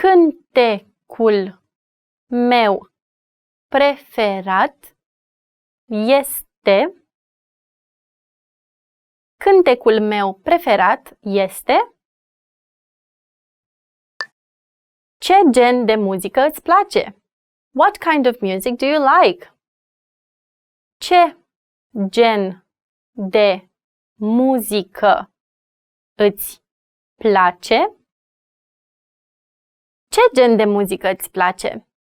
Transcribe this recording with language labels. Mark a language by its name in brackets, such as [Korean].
[Romanian] Cântecul meu preferat este... Cântecul meu preferat este... Ce gen de muzică îți place? [English] What kind of music do you like? [Romanian] Ce gen de muzică îți place? Ce gen de muzică îți place?